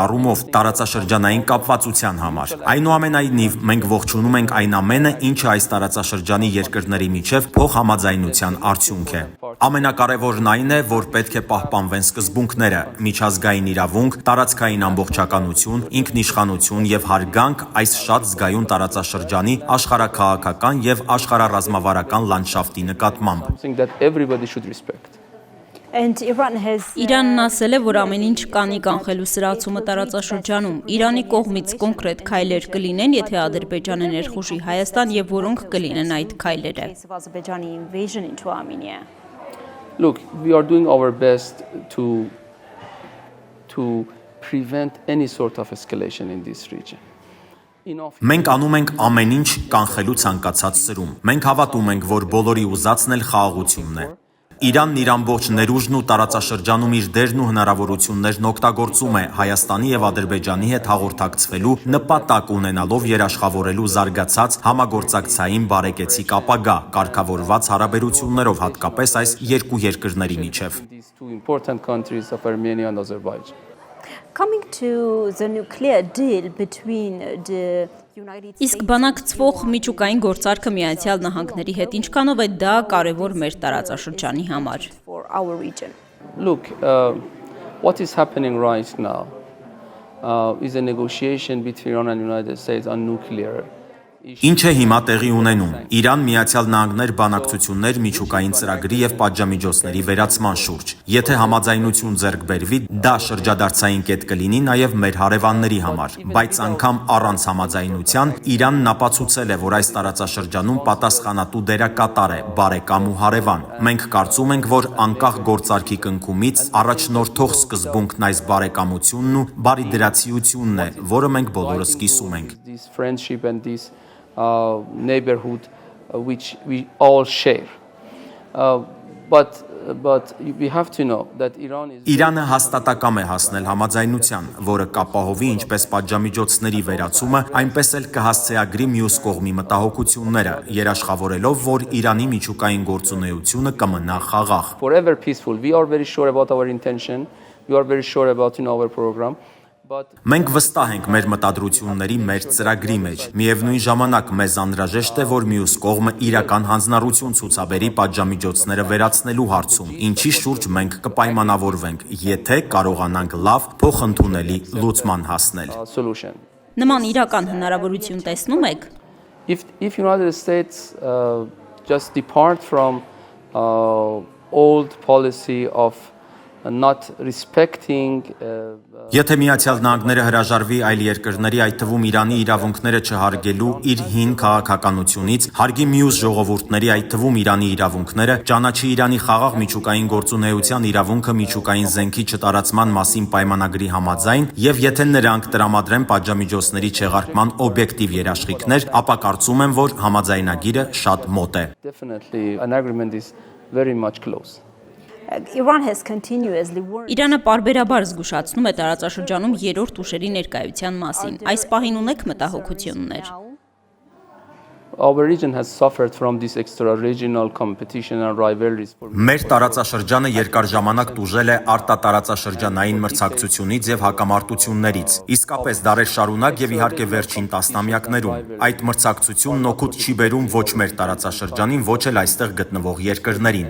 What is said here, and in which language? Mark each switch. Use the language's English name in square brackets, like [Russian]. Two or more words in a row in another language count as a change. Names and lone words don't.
[Armenian] առումով տարածաշրջանային կապվածության համար։ Այնուամենայնիվ, մենք ողջունում ենք այն ամենը, ինչը այս տարածաշրջանի երկրների միջև փոխհամաձայնության արդյունք է։ Ամենակարևորն այն է, որ պետք է պահպանվեն սկզբունքները՝ միջազգային իրավունք, տարածքային ամբողջականություն, ինքնիշխանություն եւ հարգանք այս շատ զգայուն տարածաշրջանի աշխարհաքաղաքական եւ աշխարհառազմավարական լանդշաֆտի նկատմամբ։ [English] Something that everybody should respect. and Iran has [Armenian] Իրանն ասել է, որ ամեն ինչ կանի կանխելու սրացումը տարածաշրջանում։ Իրանի կողմից կոնկրետ քայլեր կլինեն, եթե Ադրբեջանը ներխուժի Հայաստան եւ որոնք կլինեն այդ քայլերը։ [English] case of Azerbaijani invasion into Armenia. Look, we are doing our best to prevent any sort of escalation in this region. [Armenian] Մենք անում ենք ամեն ինչ կանխելու ցանկացած սրում։ Մենք հավատում ենք, որ բոլորի ուզածն էլ խաղաղությունն է։ Իրանն իր ամբողջ ներուժն ու տարածաշրջանում իր դերն ու հնարավորություններն օգտագործում է Հայաստանի եւ Ադրբեջանի հետ հաղորդակցվելու նպատակ ունենալով երաշխավորելու զարգացած համագործակցային բարեկեցիկ ապագա, կարգավորված հարաբերություններով հատկապես այս երկու երկրների միջև։ [English] These two important countries of Armenia and Azerbaijan. Coming to the nuclear deal between the United States [Armenian] Իսկ բանակցվող միջուկային գործարքը Միացյալ Նահանգների հետ ինչքանով է դա կարևոր մեր տարածաշրջանի համար։ [English] for our region. Look, what is happening right now is a negotiation between Iran and the United States on nuclear. [Armenian] Ինչ է հիմա տեղի ունենում։ Իրան Միացյալ Նահանգներ բանակցություններ միջուկային ծրագրի եւ պատժամիջոցների վերացման շուրջ։ Եթե համաձայնություն ձեռք բերվի, դա շրջադարձային կետ կլինի նաեւ մեր հարևանների համար, բայց անգամ առանց համաձայնության Իրանն ապացուցել է, որ այս տարածաշրջանում պատասխանատու դերակատար է, բարեկամ ու հարևան։ Մենք կարծում ենք, որ անկախ գործարքի կնքումից առաջնորդող սկզբունքն այս բարեկամությունն ու բարիդրացիությունն է, որը մենք բոլորս կիսում ենք։ [English] This friendship and this neighborhood which we all share. But we have to know that Iran is [Armenian] Իրանը հաստատակամ է հասնել համաձայնության, որը կապահովի ինչպես պատժամիջոցների վերացումը, այնպես էլ կհասցեագրի մյուս կողմի մտահոգությունները, երաշխավորելով, որ Իրանի միջուկային գործունեությունը կմնա խաղաղ։ [English] forever peaceful. We are very sure about our intention. We are very sure about our program. [Armenian] Մենք վստահ ենք մեր մտադրությունների, մեր ծրագրի մեջ։ Միևնույն ժամանակ մեզ անհրաժեշտ է, որ մյուս կողմը իրական հանձնառություն ցուցաբերի պատժամիջոցները վերացնելու հարցում, ինչի շուրջ մենք կպայմանավորվենք, եթե կարողանանք լավ, փոխընդունելի լուծման հասնել։ Նման իրական հնարավորություն տեսնում եք։ [English] If United States just depart from old policy of not respecting [Armenian] Եթե Միացյալ Նահանգները հրաժարվի այլ երկրների, այդ թվում Իրանի իրավունքները չհարգելու իր հին քաղաքականությունից, հարգի մյուս ժողովուրդների, այդ թվում Իրանի իրավունքները, ճանաչի Իրանի խաղաղ միջուկային գործունեության իրավունքը միջուկային զենքի չտարածման մասին պայմանագրի համաձայն, եւ եթե նրանք տրամադրեն պատժամիջոցների չեղարկման օբյեկտիվ երաշխիքներ, ապա կարծում եմ, որ համաձայնագիրը շատ մոտ է։ [English] Definitely an agreement is very much close. Iran has continuously warned. [Armenian] Իրանը պարբերաբար զգուշացնում է տարածաշրջանում երրորդ ուժերի ներկայության մասին։ Այս պահին ունեք մտահոգություններ։ [English] Our region has suffered from this extra-regional competition and rivalries. [Armenian] Մեր տարածաշրջանը երկար ժամանակ տուժել է արտատարածաշրջանային մրցակցությունից եւ հակամարտություններից։ Իսկապես դարեր շարունակ եւ իհարկե վերջին տասնամյակներում այդ մրցակցությունն օգուտ չի բերում ոչ մեր տարածաշրջանին, ոչ էլ այստեղ գտնվող երկրներին։